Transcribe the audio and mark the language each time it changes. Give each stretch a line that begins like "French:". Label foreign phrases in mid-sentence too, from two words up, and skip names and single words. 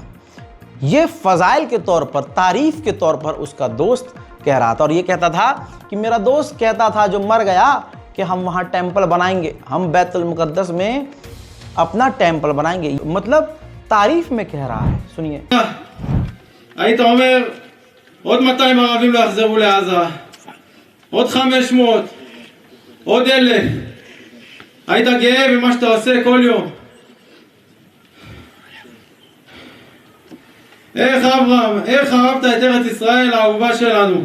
Hindi: ये फ़ज़ाइल के तौर पर, तारीफ़ के तौर पर उसका दोस्त कह रहा था। और ये कहता था कि मेरा दोस्त कहता था जो मर गया कि हम वहाँ टेम्पल बनाएंगे, हम बैतुल मुक़द्दस में अपना टेम्पल बनाएंगे। मतलब तारीफ़ में कह रहा है। सुनिए।
Hebrew: היית אומר עוד 200 ערבים לא יחזרו לעזה, עוד 500, עוד 1,000. היית גאה במה שאתה עושה כל יום. איך אברהם, איך אהבת את ארץ ישראל האהובה שלנו.